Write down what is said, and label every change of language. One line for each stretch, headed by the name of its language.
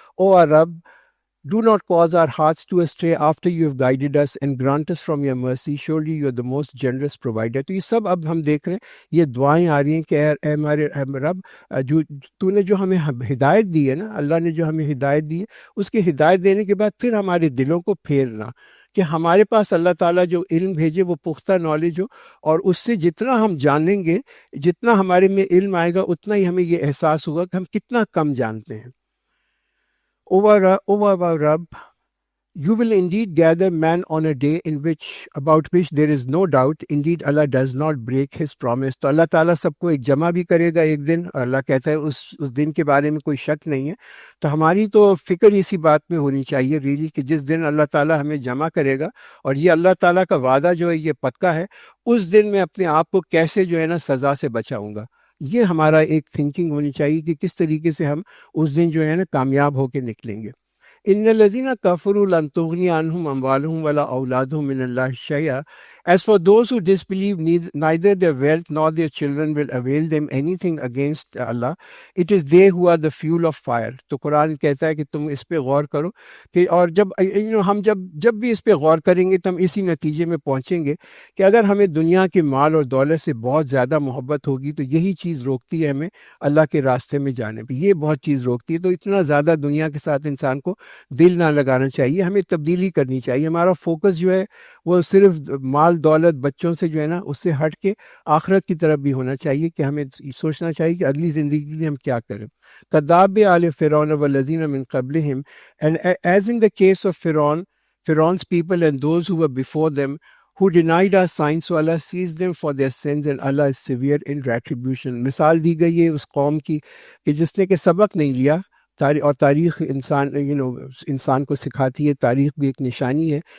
English: O our رب, do not cause our hearts to astray after you have guided us, and grant us from your mercy. Surely you are the most generous provider.
Urdu: تو یہ سب اب ہم دیکھ رہے ہیں، یہ دعائیں آ رہی ہیں کہ اے ہمارے رب، جو تو نے جو ہمیں ہدایت دی ہے نا، اللہ نے جو ہمیں ہدایت دی ہے، اس کی ہدایت دینے کے بعد پھر ہمارے دلوں کو پھیرنا، کہ ہمارے پاس اللہ تعالیٰ جو علم بھیجے وہ پختہ نالج ہو، اور اس سے جتنا ہم جانیں گے، جتنا ہمارے میں علم آئے گا، اتنا ہی ہمیں یہ احساس ہوگا کہ ہم کتنا کم جانتے ہیں.
English: O our Rabb, you will indeed gather man on a day about which there is no doubt. Indeed, Allah does not break his promise.
Urdu: تو اللہ تعالیٰ سب کو ایک جمع بھی کرے گا ایک دن، اور اللہ کہتا ہے اس دن کے بارے میں کوئی شک نہیں ہے. تو ہماری تو فکر اسی بات میں ہونی چاہیے ریلی، کہ جس دن اللہ تعالیٰ ہمیں جمع کرے گا، اور یہ اللہ تعالیٰ کا وعدہ جو ہے یہ پکا ہے، اس دن میں اپنے آپ کو کیسے جو ہے نا سزا سے بچاؤں گا. یہ ہمارا ایک تھنکنگ ہونی چاہیے کہ کس طریقے سے ہم اس دن جو ہے نا کامیاب ہو کے نکلیں گے.
Arabic: ان الذین کفروا لن تغنی عنہم اموالہم ولا اولادہم من اللہ شیئا.
English: As for those who disbelieve, neither their wealth nor their children will avail them anything against Allah. It is they who are the fuel of fire.
Urdu: تو قرآن کہتا ہے کہ تم اس پہ غور کرو، کہ اور ہم جب بھی اس پہ غور کریں گے تو ہم اسی نتیجے میں پہنچیں گے کہ اگر ہمیں دنیا کے مال اور دولت سے بہت زیادہ محبت ہوگی تو یہی چیز روکتی ہے ہمیں اللہ کے راستے میں جانے پہ، یہ بہت چیز روکتی ہے. تو اتنا زیادہ دنیا کے ساتھ انسان کو دل نہ لگانا چاہیے، ہمیں تبدیلی کرنی چاہیے. ہمارا فوکس جو ہے وہ صرف مال دولت بچوں سے جو ہے نا اس سے ہٹ کے آخرت کی طرف بھی ہونا چاہیے، کہ ہمیں سوچنا چاہیے کہ اگلی زندگی کے لیے ہم کیا کریں.
Arabic: کذاب آل فرعون والذین من قبلہم.
English: And as in the case of Pharaoh's people and those who were before them, who denied our signs, so Allah sees them for their sins and Allah is severe in retribution.
Urdu: مثال دی گئی ہے اس قوم کی کہ جس نے کہ سبق نہیں لیا، اور تاریخ انسان کو سکھاتی ہے، تاریخ بھی ایک نشانی ہے.